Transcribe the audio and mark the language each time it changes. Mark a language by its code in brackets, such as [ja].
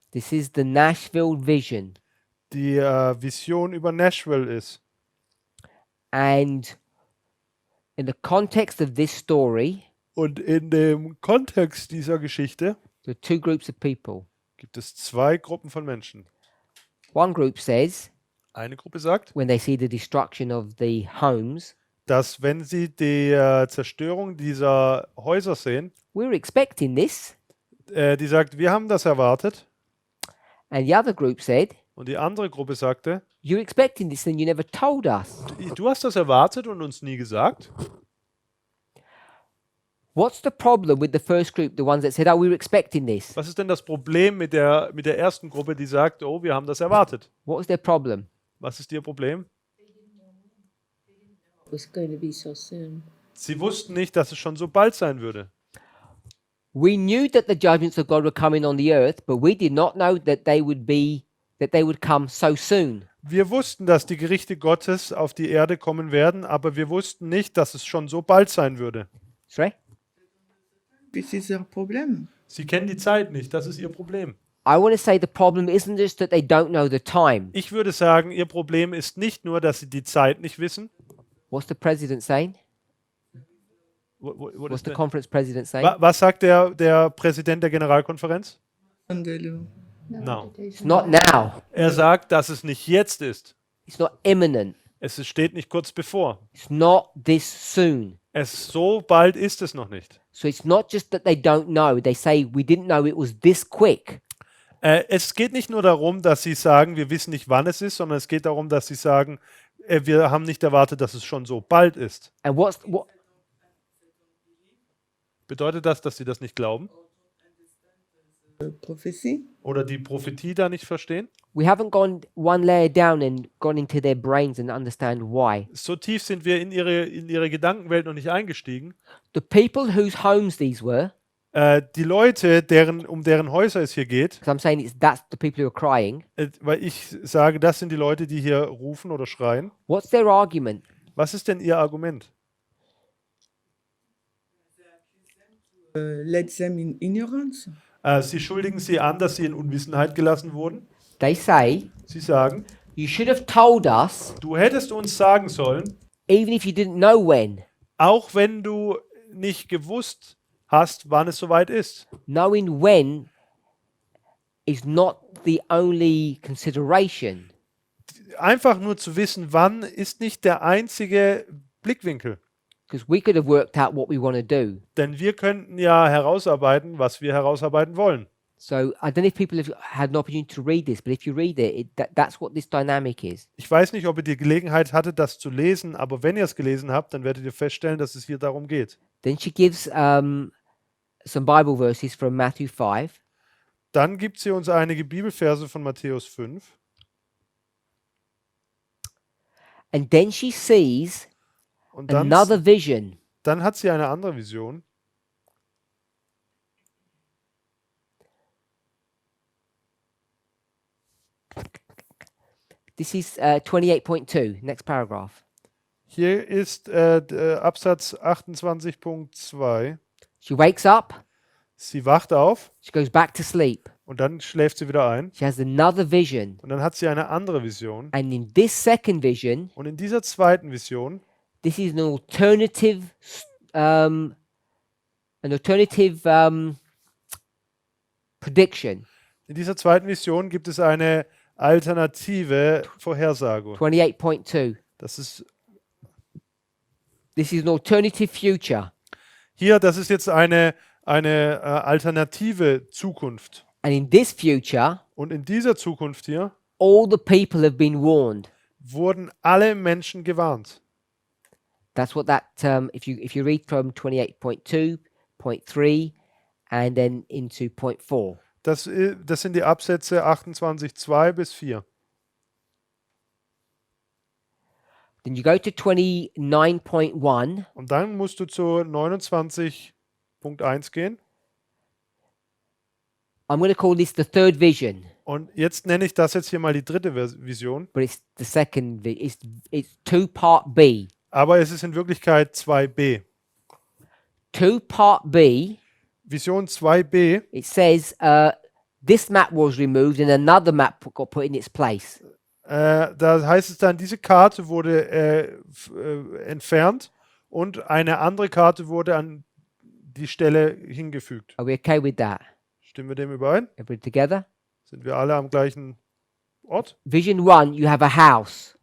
[en] this is the Nashville vision. [de] die Vision über Nashville ist. [en] And in the context of this story, [de] Und in dem Kontext dieser Geschichte [en] there are two groups of people. [de] gibt es zwei Gruppen von Menschen. [en] One group says, [de] Eine Gruppe sagt, [en] when they see the destruction of the homes, [de] dass wenn sie die Zerstörung dieser Häuser sehen, [en] we're expecting this. [de] die sagt, wir haben das erwartet. [en] And the other group said, [de] Und die andere Gruppe sagte, [en] you're expecting this and you never told us. [de] du hast das erwartet und uns nie gesagt. [en] What's the problem with the first group, the ones that said, "Oh, we were expecting this"? [de] Was ist denn das Problem mit der ersten Gruppe, die sagt, oh, wir haben das erwartet? [en] What was their problem? [de] Was ist ihr Problem? [en] It was going to be so soon. [de] Sie wussten nicht, dass es schon so bald sein würde. [en] We knew that the judgments of God were coming on the earth, but we did not know that they would come so soon. [de] Wir wussten, dass die Gerichte Gottes auf die Erde kommen werden, aber wir wussten nicht, dass es schon so bald sein würde. [en] Sorry? This is their problem. [de] Sie kennen die Zeit nicht, das ist ihr Problem. [en] I want to say the problem isn't just that they don't know the time. [de] Ich würde sagen, ihr Problem ist nicht nur, dass sie die Zeit nicht wissen. [en] What's the president saying? What What's is the the- conference president saying? [de] Was sagt der Präsident der Generalkonferenz? [en] And the law. No. It's not now. [de] Er sagt, dass es nicht jetzt ist. [en] It's not imminent. [de] Steht nicht kurz bevor. [en] It's not this soon. [de] So bald ist es noch nicht. [en] So it's not just that they don't know. They say, "We didn't know it was this quick." [de] Es geht nicht nur darum, dass sie sagen, wir wissen nicht, wann es ist, sondern es geht darum, dass sie sagen, wir haben nicht erwartet, dass es schon so bald ist. [en] And what? [de] Bedeutet das, dass sie das nicht glauben? [en] Prophecy. [de] Oder die Prophetie da nicht verstehen? [en] We haven't gone one layer down and gone into their brains and understand why. [de] So tief sind wir in ihre Gedankenwelt noch nicht eingestiegen. [en] The people whose homes these were, [de] Die Leute, um deren Häuser es hier geht, [en] because I'm saying that's the people who are crying. [de] weil ich sage, das sind die Leute, die hier rufen oder schreien. [en] What's their argument? [de] Was ist denn ihr Argument? [en] Let them in ignorance. [de] Sie schuldigen sie an, dass sie in Unwissenheit gelassen wurden. [en] They say, [de] Sie sagen, [en] "You should have told us, [de] du hättest uns sagen sollen, [en] even if you didn't know when." [de] auch wenn du nicht gewusst hast, wann es soweit ist. [en] Knowing when is not the only consideration. [de] Einfach nur zu wissen, wann, ist nicht der einzige Blickwinkel. [en] Because we could have worked out what we want to do. [de] Denn wir könnten ja herausarbeiten, was wir herausarbeiten wollen. [en] So I don't know if people have had an opportunity to read this, but if you read it, that's what this dynamic is. [de] Ich weiß nicht, ob ihr die Gelegenheit hattet, das zu lesen, aber wenn ihr es gelesen habt, dann werdet ihr feststellen, dass es hier darum geht. [en] Then she gives some Bible verses from Matthew 5. [de] Dann gibt sie uns einige Bibelverse von Matthäus 5. [en] And then she sees [de] Und dann, [en] another vision. [de] dann hat sie eine andere Vision. [en] This is 28.2, next paragraph. [de] Hier ist Absatz 28.2. [en] She wakes up, [de] Sie wacht auf [en] she goes back to sleep. [de] und dann schläft sie wieder ein. [en] She has another vision. [de] Und dann hat sie eine andere Vision. [en] And in this second vision, [de] Und in dieser zweiten Vision, [en] this is an alternative prediction. [de] in dieser zweiten Vision gibt es eine alternative Vorhersage. [en] 28.2. [de] Das ist [en] This is an alternative future. [de] hier, das ist jetzt eine alternative Zukunft. [en] And in this future, [de] Und in dieser Zukunft hier [en] all the people have been warned. [de] wurden alle Menschen gewarnt. [en] That's what that if you read from 28.2, point 3, and then into point 4. [de] Das sind die Absätze 28.2 bis 4. [en] Then you go to 29.1. [de] Und dann musst du zu 29.1 gehen. [en] I'm going to call this the third vision, [de] Und jetzt nenne ich das jetzt hier mal die dritte Vision. [en] but it's the second. It's 2 part B. [de] Aber es ist in Wirklichkeit 2b. [en] 2 part B. [de] Vision 2b, [en] It says this map was removed and another map got put in its place. [de] da heißt es dann, diese Karte wurde entfernt und eine andere Karte wurde an die Stelle hingefügt. [en] Are we okay with that? [de] Stimmen wir dem überein? [en] Everybody together? [de] Sind wir alle am gleichen Ort? [en] Vision 1, you have a house.